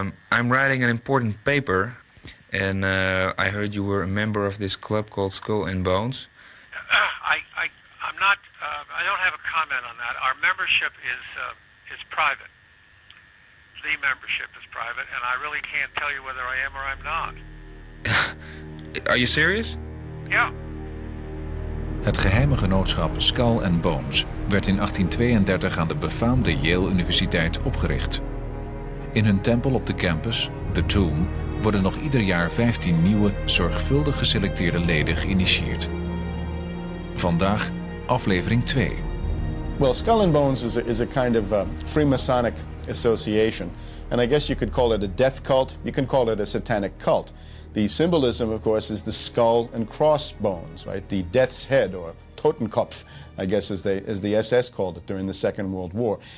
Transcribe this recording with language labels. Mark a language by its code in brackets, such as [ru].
[en] I'm writing an important paper, and I heard you were a member of this club called 𝗦𝗵𝗿𝗱. I'm not. I don't have a comment on that. Our membership is private. The membership is private, and I really can't tell you whether I am or I'm not. Are you serious? Yeah. [nl] Het geheime genootschap 𝗦𝗵𝗿𝗱 werd in 1832 aan de befaamde Yale Universiteit opgericht. In hun tempel op de campus, The Tomb, worden nog ieder jaar 15 nieuwe, zorgvuldig geselecteerde leden geïnitieerd. Vandaag aflevering 2. [en] Well, Skull and Bones is a kind of Freemasonic association, and I guess you could call it a death cult. You can call it a satanic cult. The symbolism, of course, is the skull and crossbones, right? The death's head, or Totenkopf, I guess as the SS called it during the Second World War.